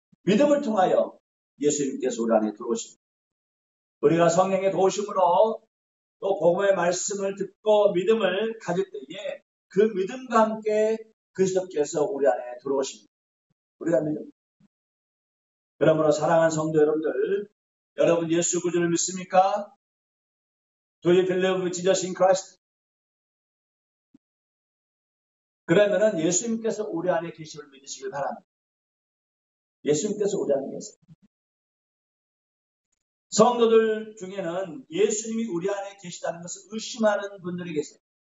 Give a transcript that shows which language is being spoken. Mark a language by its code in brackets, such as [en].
[ko] 믿음을 통하여 예수님께서 우리 안에 들어오십니다. 우리가 성령의 도우심으로 또 복음의 말씀을 듣고 믿음을 가질 때에 그 믿음과 함께 그리스도께서 우리 안에 들어오십니다. 우리가 믿음. 그러므로 사랑하는 성도 여러분들, 여러분 예수 구주를 믿습니까? [en] Do you believe Jesus in Christ? [ko] 그러면은 예수님께서 우리 안에 계심을 믿으시길 바랍니다. 예수님께서 우리 안에 계세요. 성도들 중에는 예수님이 우리 안에 계시다는 것을 의심하는 분들이 계세요.